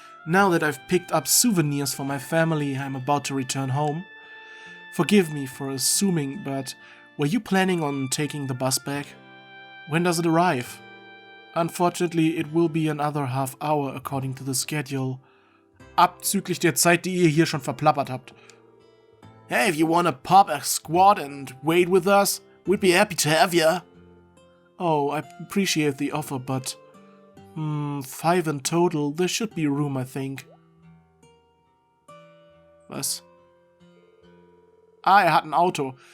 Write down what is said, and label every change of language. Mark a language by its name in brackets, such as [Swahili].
[English] Now that I've picked up souvenirs for my family, I'm about to return home. Forgive me for assuming, but were you planning on taking the bus back? When does it arrive? Unfortunately, it will be another half hour according to the schedule. [German] Abzüglich der Zeit, die ihr hier schon verplappert habt. [English] Hey, if you wanna pop a squat and wait with us, we'd be happy to have ya. Oh, I appreciate the offer, but... 5 in total, there should be room, I think. [German] Was? Ah, er hat ein Auto.